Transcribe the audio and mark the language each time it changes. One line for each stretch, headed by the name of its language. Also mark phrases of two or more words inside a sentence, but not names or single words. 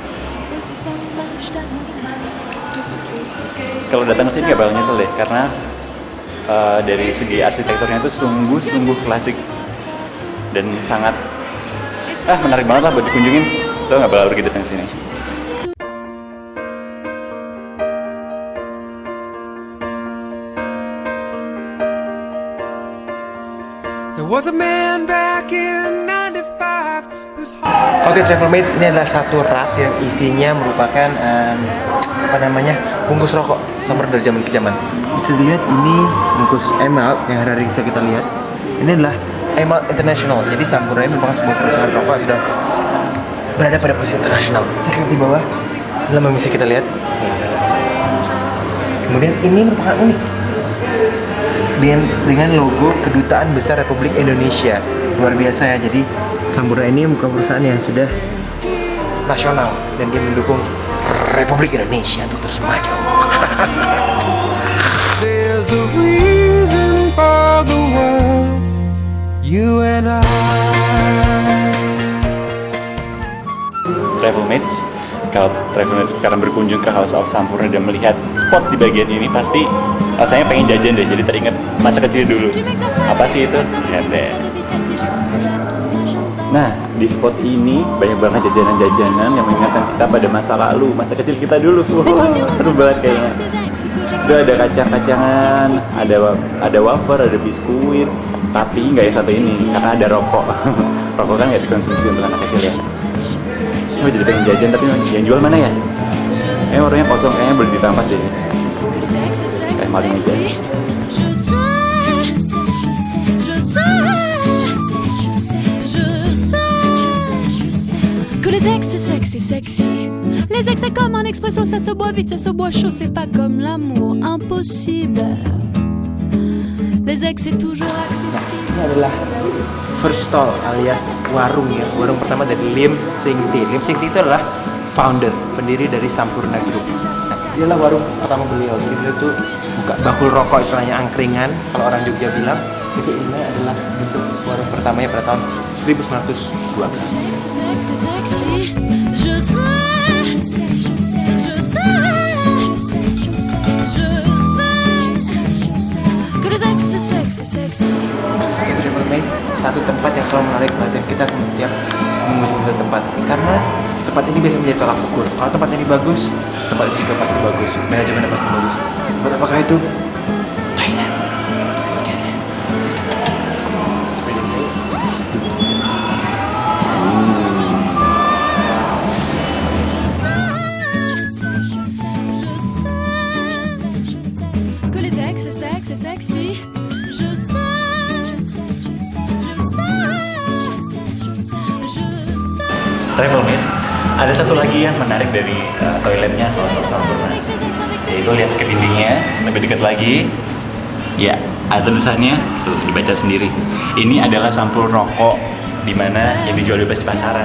Indonesian: Kalau datang ke sini nggak bakal nyesel deh, karena dari segi arsitekturnya itu sungguh-sungguh klasik dan sangat menarik banget lah buat dikunjungin. So nggak bakal pergi datang sini.
English: There was a man back in 95 whose heart
Indonesian: Oke Travel Mates, ini adalah satu rak yang isinya merupakan bungkus rokok Sampurna dari zaman ke zaman. Bisa dilihat ini bungkus Emerald yang hari-hari bisa kita lihat. Ini adalah Emerald International. Jadi Sampurna ini merupakan sebuah perusahaan rokok yang sudah berada pada posisi internasional. Saya lihat di bawah, dalam yang bisa kita lihat. Kemudian ini merupakan unik dengan logo Kedutaan Besar Republik Indonesia. Luar biasa ya. Jadi Sampurna ini bukan perusahaan yang sudah nasional dan dia mendukung Republik Indonesia untuk terus maju.
English: there's a reason for the world, you and I.
Indonesian: Travel Mates, kalau Travel Mates sekarang berkunjung ke House of Sampurna dan melihat spot di bagian ini, pasti rasanya pengen jajan deh. Jadi teringat masa kecil dulu. Apa sih itu? Lihat deh. Nah, di spot ini banyak banget jajanan-jajanan yang mengingatkan kita pada masa lalu, masa kecil kita dulu. Wow, seru banget kayaknya. Sudah ada kacang-kacangan, ada wafer, ada biskuit, tapi nggak yang satu ini karena ada rokok. Rokok kan nggak dikonsumsi untuk anak kecil ya. Gue jadi pengen jajan, tapi yang jual mana ya? Warnanya kosong, kayaknya boleh ditampas deh. Kayak maling aja.
French: Que les ex c'est sexy, sexy. Les ex c'est comme un expresso, ça se boit vite, ça se boit chaud, c'est pas comme l'amour, impossible. Les ex c'est toujours accessible.
Indonesian: Ini adalah
English: first stall
Indonesian: alias warung ya. Warung pertama dari Lim Sing Ti. Lim Sing Ti itu adalah founder, pendiri dari Sampurna Group. Nah, ini adalah warung pertama beliau. Jadi beliau tuh buka bakul rokok, istilahnya angkringan. Kalau orang Jogja bilang, itu ini adalah bentuk warung pertamanya pada tahun 1912.
French: C'est sexy, je sais, je sais que les ex c'est sexy, sexy.
Indonesian: Oke, Travel Mate, satu tempat yang selalu menarik perhatian kita setiap mengunjungi satu tempat, karena tempat ini biasa menjadi tolak ukur. Kalau tempat ini bagus, tempat itu juga pasti bagus. Manajemennya pasti bagus. Tempat apakah itu? Thailand.
English: Let's get it.
Indonesian: Seperti ini.
French: Que les ex c'est sexy, je sais,
Indonesian: Travel Mates, ada satu lagi yang menarik dari toiletnya House of Sampurna, yaitu lihat ke dindingnya lebih dekat lagi. Ya, ada tulisannya tuh dibaca sendiri. Ini adalah sampul rokok di mana yang dijual bebas di pasaran.